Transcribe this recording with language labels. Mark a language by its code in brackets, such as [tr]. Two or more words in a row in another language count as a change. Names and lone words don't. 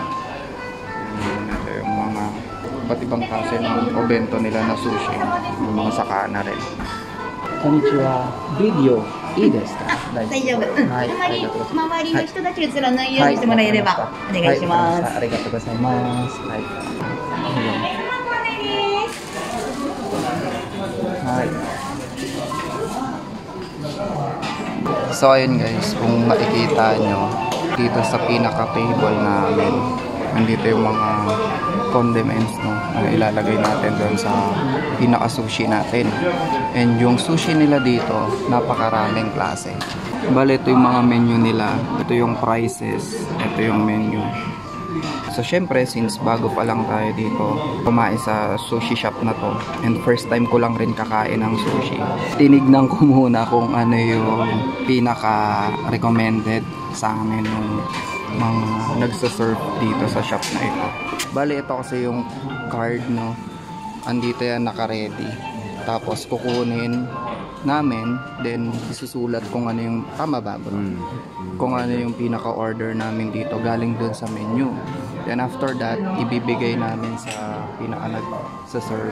[tl] Ito yung mga iba't ibang klase ng obento nila na sushi. Yung mga sakana rin. Konnichiwa. Video. [ja] Iいですか? 大丈夫。はい。周りの人たち映らないようにしてもらえればお願いします。ありがとうございます。はい。はい。 [tl] So ayun guys, kung makikita nyo dito sa pinaka-table namin, nandito yung mga condiments, no, na ilalagay natin doon sa pinaka-sushi natin. And yung sushi nila dito, napakaraming klase. Bale, ito yung mga menu nila, ito yung prices, ito yung menu. So syempre, since bago pa lang tayo dito kumain sa [en] sushi shop [tl] na to, and [en] first time [tl] ko lang rin kakain ng sushi, tinignan ko muna kung ano yung pinaka-recommended sa amin ng mga nagsaserve dito sa shop na ito. Bali, ito kasi yung card, no, andito yan naka-ready. Tapos kukunin namin, then isusulat kung ano yung, tama ba bro? Kung ano yung pinaka-order namin dito galing dun sa menu. [en] Then after that, [tl] ibibigay namin sa pinaka-nag-serve.